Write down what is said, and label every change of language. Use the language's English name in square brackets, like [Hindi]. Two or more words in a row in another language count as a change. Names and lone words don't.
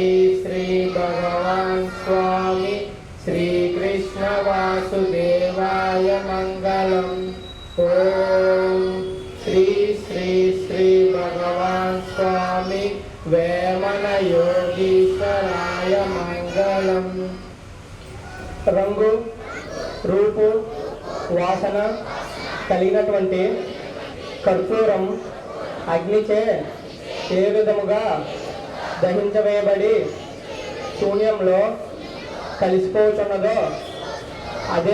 [Sanskrit] श्री भगवान् स्वामी श्री कृष्ण वासुदेवाय मङ्गलम् ॐ श्री श्री श्री भगवान् स्वामी वेमन योगीश्वराय मङ्गलम् [Telugu] రంగు రూపు వాసన కలిగినటువంటి కర్పూరం అగ్నిచే ఏ విధముగా దహించవేయబడి శూన్యంలో కలిసిపోతున్నదో అదే